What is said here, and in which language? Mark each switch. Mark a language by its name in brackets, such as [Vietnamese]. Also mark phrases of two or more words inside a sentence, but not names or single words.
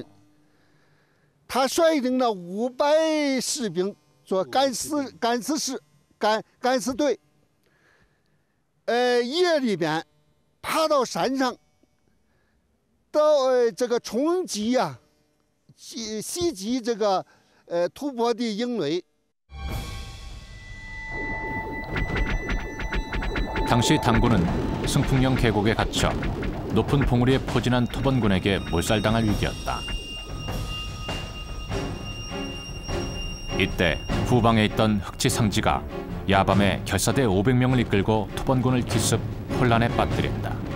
[Chinese] 他率领了500士兵做敢死队，夜里边爬到山上，到这个冲击呀，袭击这个吐蕃的营垒。 [Korean] 당시 당군은 승풍령 계곡에 갇혀 높은 봉우리에 포진한 토번군에게 몰살당할 위기였다. 이때 후방에 있던 흑치상지가 야밤에 결사대 500명을 이끌고 토번군을 기습 혼란에 빠뜨린다.